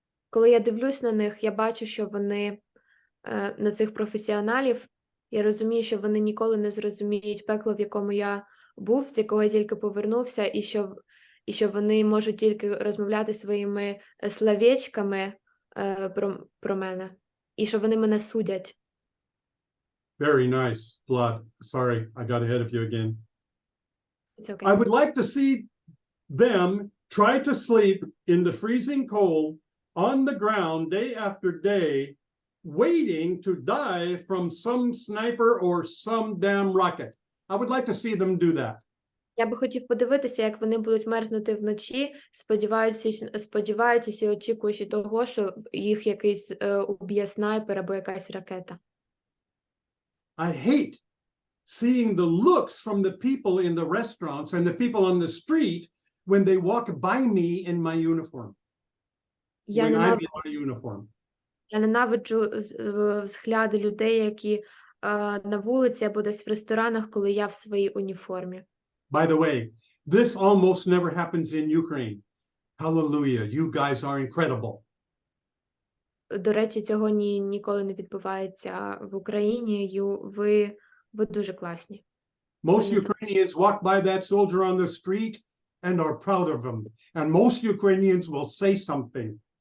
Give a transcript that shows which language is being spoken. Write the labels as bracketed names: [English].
[Ukrainian] Коли я дивлюсь на них, я бачу, що вони, на цих професіоналів, я розумію, що вони ніколи не зрозуміють пекло, в якому я був, з якого я тільки повернувся, і що вони можуть тільки розмовляти своїми словечками про мене, і що вони мене судять. [English] Very nice, Vlad. Sorry, I got ahead of you again. It's okay. I would like to see them try to sleep in the freezing cold on the ground day after day, waiting to die from some sniper or some damn rocket. I would like to see them do that. [Ukrainian] Я би хотів подивитися, як вони будуть мерзнути вночі, сподіваючись і очікуючи того, що їх якийсь уб'є снайпер або якась ракета. [English] I hate seeing the looks from the people in the restaurants and the people on the street when they walk by me in my uniform. When I'm in my uniform. [Ukrainian] Я ненавиджу взгляди людей, які на вулиці або десь в ресторанах, коли я в своїй уніформі. [English] By the way, this almost never happens in Ukraine. Hallelujah, you guys are incredible. [Ukrainian] До речі, цього ніколи не відбувається в Україні. Ви дуже класні. [English] Most Ukrainians walk by that soldier on the street and are proud of him. And most Ukrainians will say something.